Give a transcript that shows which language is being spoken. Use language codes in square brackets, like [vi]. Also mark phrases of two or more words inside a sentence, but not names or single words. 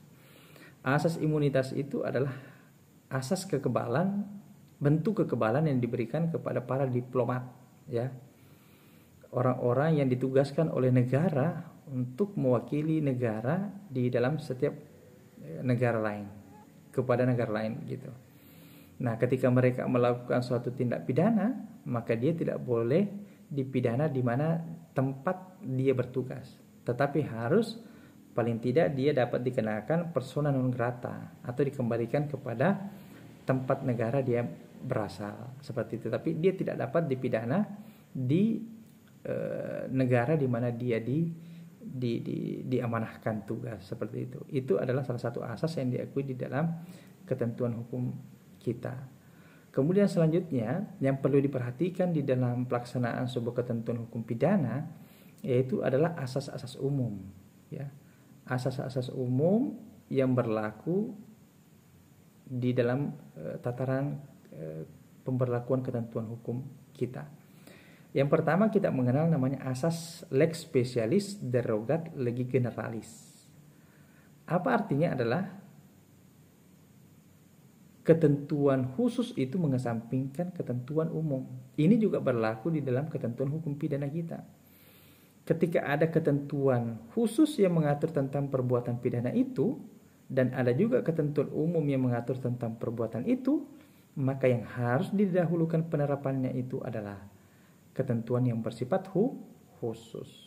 [id] Asas imunitas itu adalah asas kekebalan, bentuk kekebalan yang diberikan kepada para diplomat, ya, orang-orang yang ditugaskan oleh negara untuk mewakili negara di dalam setiap negara lain, kepada negara lain gitu. Nah, ketika mereka melakukan suatu tindak pidana, maka dia tidak boleh dipidana di mana tempat dia bertugas, tetapi harus paling tidak dia dapat dikenakan [la] persona non grata [id] atau dikembalikan kepada tempat negara dia berasal, seperti itu. Tapi dia tidak dapat dipidana di negara di mana dia diamanahkan tugas, seperti itu. Itu adalah salah satu asas yang diakui di dalam ketentuan hukum kita. Kemudian selanjutnya yang perlu diperhatikan di dalam pelaksanaan sebuah ketentuan hukum pidana yaitu adalah asas-asas umum, ya. Asas-asas umum yang berlaku di dalam tataran pemberlakuan ketentuan hukum kita. Yang pertama kita mengenal namanya asas [la] lex specialis derogat legi generalis. [id] Apa artinya? Adalah ketentuan khusus itu mengesampingkan ketentuan umum. Ini juga berlaku di dalam ketentuan hukum pidana kita. Ketika ada ketentuan khusus yang mengatur tentang perbuatan pidana itu, dan ada juga ketentuan umum yang mengatur tentang perbuatan itu, maka yang harus didahulukan penerapannya itu adalah ketentuan yang bersifat khusus.